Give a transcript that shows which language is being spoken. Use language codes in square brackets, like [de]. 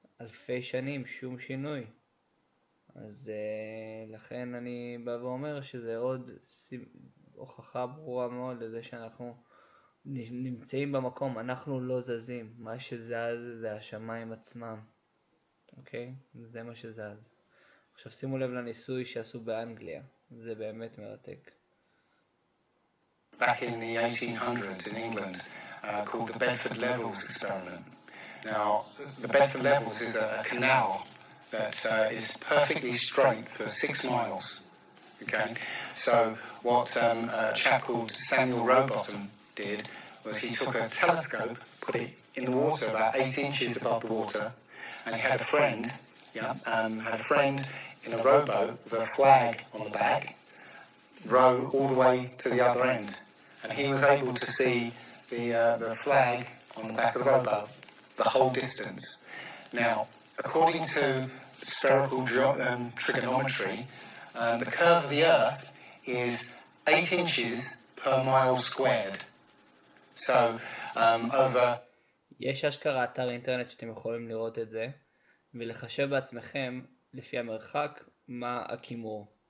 [he] אלפי שנים, שום שינוי. אז לכן אני בא ואומר שזה עוד הוכחה ברורה מאוד לזה שאנחנו נמצאים במקום, אנחנו לא זזים. מה שזז זה השמיים עצמם. אוקיי? זה מה שזז. עכשיו שימו לב לניסוי שעשו באנגליה, זה באמת מרתק. [en] Back in the 1800s in England, called the Bedford Levels experiment. Now, the Bedford Levels is a canal that is perfectly straight for 6 miles. Okay, so what a chap called Samuel Rowbottom did was he took a telescope, put it in the water about 8 inches above the water, and he had a friend. Had a friend in a rowboat with a flag on the back, row all the way to the other end, and he was able to see the flag on the back of the rowboat the whole distance. Now, according to spherical trigonometry, the curve of the Earth is 8 inches per mile squared. So, over... [he] יש אשכרה אתר אינטרנט שאתם יכולים לראות את זה. ולחשב בעצמכם לפי המרחק מה הכימור.